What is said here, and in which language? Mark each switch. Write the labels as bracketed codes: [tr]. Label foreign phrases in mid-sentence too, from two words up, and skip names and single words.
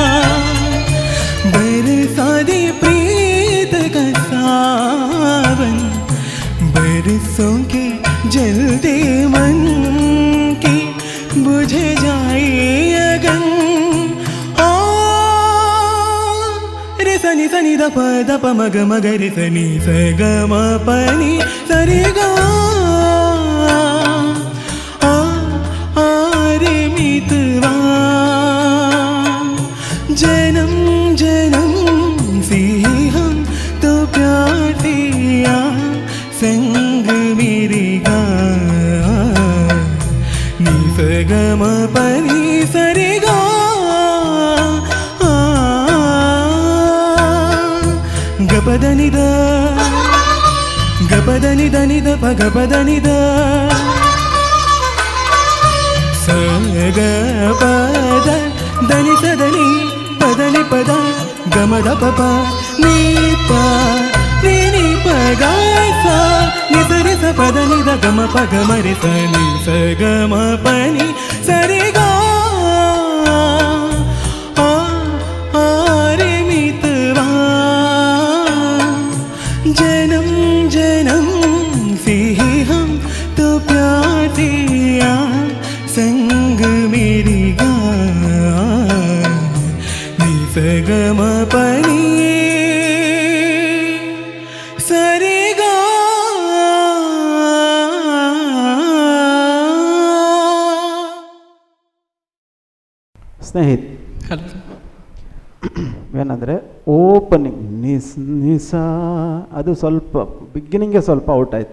[hi] बरसा दे प्रीत का सावन बरसों के जल्दी मन की बुझ जाए अगन ದ ಪ ಮಗ ಮಗರಿ ಸನಿ ಸ ಗ ಮ ಪನಿ ಸರಿ ಗ आ रे मितवा जन्म जन्म से हम तो प्यार दिया संग मेरे गा नी सा ग म प नि सा रे गा ग प द नि द ग प द नि द नि द प ग प द नि द सा ग प द द नि ಸ ದ ನಿ ಪದ ನಿ ಪದ ಗಮ ದ ಪ ಪ ನೀ ಪ ನಿ ನಿ ಪ ಗ ಸ ನಿ ಸ ರಿ ಸ ಪದ ನಿ ದ ಗಮ ಪ ಗಮ ರಿ ಸ ನಿ ಸ ಗ ಮ ಪ ನಿ ಸ ರಿ ಗ आ रे मितवा जन्म जन्म से हम तो प्यार दिया संग मेरी गा नी ಸ ಗ ಮ ಪ ನಿ ಸ ರಿ ಗ [kn] ಸ್ನೇಹಿತ್ ಏನಂದರೆ ಓಪನಿಂಗ್ ನಿಸ ಅದು ಸ್ವಲ್ಪ ಬಿಗಿನಿಂಗೆ ಸ್ವಲ್ಪ ಔಟ್ ಆಯಿತು.